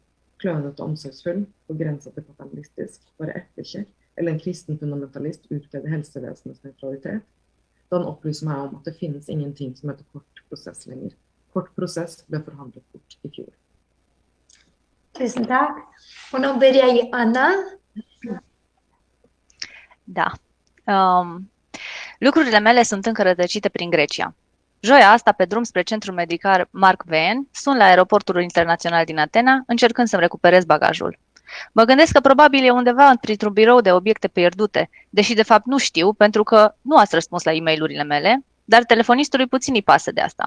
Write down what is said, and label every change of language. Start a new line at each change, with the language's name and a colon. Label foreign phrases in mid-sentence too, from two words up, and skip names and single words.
Norwegian: Klønete og omsorgsfull, på grensa til paternalistisk, bare eplekjekk, eller en kristen fundamentalist utkledde helsevesenets neutralitet. Da han opplyser meg om at det finnes ingenting som heter kort prosess lenger. Kort prosess ble forhandlet bort i fjor. Tusen takk. Og nå ber jeg Ana. Da.
Romanian: Lucrurile mele sunt încă rătăcite prin Grecia. Joia asta, pe drum spre centrul medical Mark Veen, sun la aeroportul internațional din Atena, încercând să-mi recuperez bagajul. Mă gândesc că probabil e undeva printr-un birou de obiecte pierdute, deși de fapt nu știu, pentru că nu ați răspuns la e-mail-urile mele, dar telefonistului puțin îi pasă de asta.